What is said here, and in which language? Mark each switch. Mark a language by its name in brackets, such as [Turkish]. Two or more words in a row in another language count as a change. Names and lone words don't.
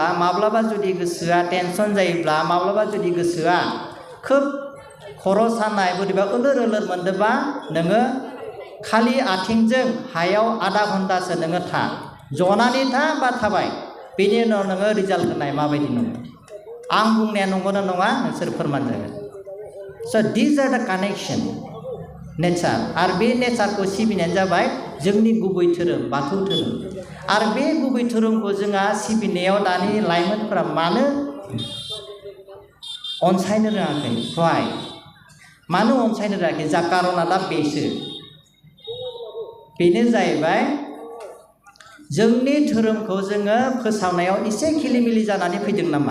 [Bodo] माब्लाबा जुदि गोसोआ टेनसन जायोब्ला माब्लाबा जुदि गोसोआ खोब खर' सानाय बोरैबा ओलोर मोनदोंबा नोङो खालि आथिंजों हायाव आधा घन्टासो नोङो था जनानै था बा थाबाय बेनि उनाव नोङो रिजाल्ट होनाय माबायदि नङा आं बुंनाया नंगौना नङा नोंसोर फोरमान जागोन [English] so this are the connection nature [Bodo] आरो बे नेचारखौ सिबिनायानो जाबाय जोंनि गुबै धोरोम बाथौ धोरोम आरो बे गुबै धोरोमखौ जोंहा सिबिनायाव दानि लाइमोनफोरा मानो अनसायनो रोङाखै हवाय मानो अनसायनो रोङाखै जा कारना दा बेनो जाहैबाय जोंनि धोरोमखौ जोङो फोसावनायाव एसे खिलिमिलि जानानै फैदों नामा?